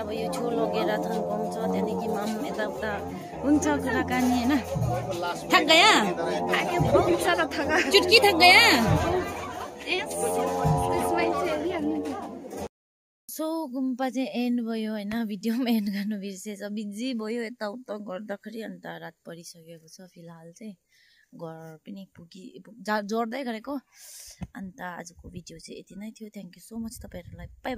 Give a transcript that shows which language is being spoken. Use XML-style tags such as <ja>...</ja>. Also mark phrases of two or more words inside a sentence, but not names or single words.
<ne>अब यो छो लगेर थन्काउँछ, त्यहाँदेखि माम यताउता हुन्छ कुराकानी होइन।</ne> <hi>थक गया चुटकी थक गया।</hi> <ne>सो गुम्बा चाहिँ एन्ड भयो होइन। भिडियो पनि एन्ड गर्नु बिर्सेछ, बिजी भयो यताउता गर्दाखेरि। अन्त रात परिसकेको छ। फिलहाल चाहिँ घर पनि जोड्दै गरेको। अन्त आजको भिडियो चाहिँ यति नै थियो।</ne> <en>thank you so much</en> <ne>तपाईँहरूलाई।</ne>